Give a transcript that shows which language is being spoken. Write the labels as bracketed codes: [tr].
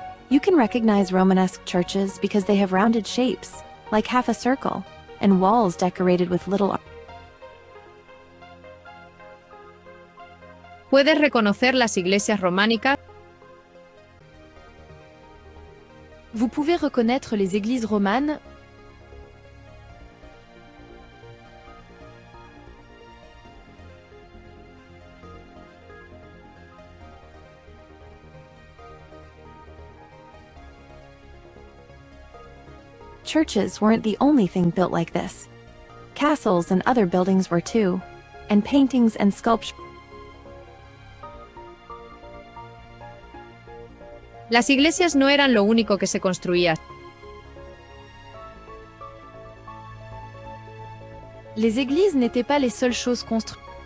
[en] You can recognize Romanesque churches because they have rounded shapes, like half a circle, and walls decorated with little art. [es] Puedes reconocer las iglesias románicas. [fr] Vous pouvez reconnaître les églises romanes. [en] Churches weren't the only thing built like this. Castles and other buildings were too, and paintings and sculptures. [es] Las iglesias no eran lo único que se construía. [fr] Les églises n'étaient pas les seules choses construites.